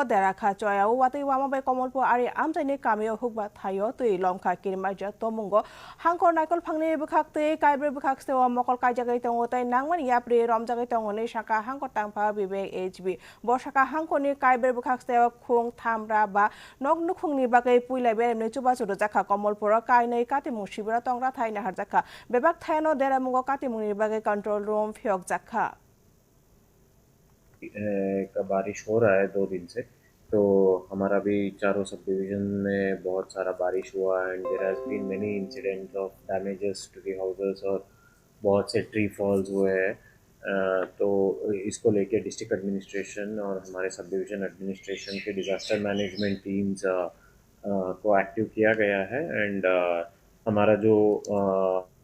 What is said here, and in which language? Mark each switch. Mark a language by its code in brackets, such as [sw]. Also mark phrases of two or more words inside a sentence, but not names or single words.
[trp] deraka choya wati wama bai komolpo ari amjaini kamio hukba thayo tui lomkha kirma ja tomungo hangkor naikol phangni bukhakte kaibre bukhakste o mokol kaijagai tongo tai nangmani yapri romjagai tongo ne saka hangkor tangpa bibek hb bo saka hangkoni kaibre bukhakste khung thamra ba nok nukhungni bagai puilai beremne chuba chudo jakha komolporo kainai kati musibra tongra thai nahar jakha bebak thayano deramungo kati muni bagai [en] control room [trp] फ्योक jakha [hi] का बारिश हो रहा है 2 दिन से। तो हमारा भी चारों [en] sub division [hi] में बहुत सारा बारिश हुआ [en] and there has been many incidents of damages to the houses [hi] और बहुत से [en] tree falls [hi] हुए हैं। तो इसको लेके [en] district administration [hi] और हमारे [en] sub division administration [hi] के [en] disaster management teams [hi] को एक्टिव किया गया है एंड हमारा जो